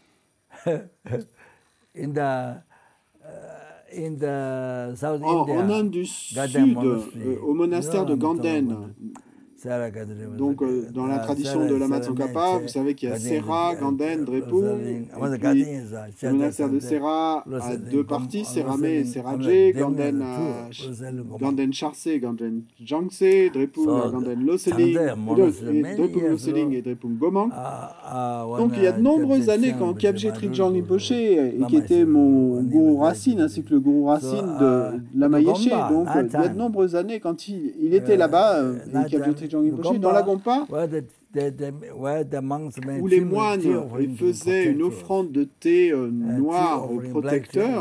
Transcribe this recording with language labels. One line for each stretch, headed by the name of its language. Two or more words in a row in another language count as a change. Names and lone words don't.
French: En Inde du Sud, au monastère de Ganden, donc, dans la tradition de Lama Tsongkhapa, vous savez qu'il y a Sera, Ganden, Drepung, et puis le monastère de Sera a deux parties, Seramé et Seraje, Ganden Charse, Ganden Jangse, Drepung Ganden Loseling, Drepung Loseling et Drepung Gomang. Donc il y a de nombreuses années, quand Kyabje Trijang Rinpoche, et qui était mon gourou racine, ainsi que le gourou racine de Lama Yeshe, donc il y a de nombreuses années, quand il était là-bas, Kyabje Trijang Rinpoche, dans la Gompa, où les moines faisaient une offrande de thé noir au protecteur.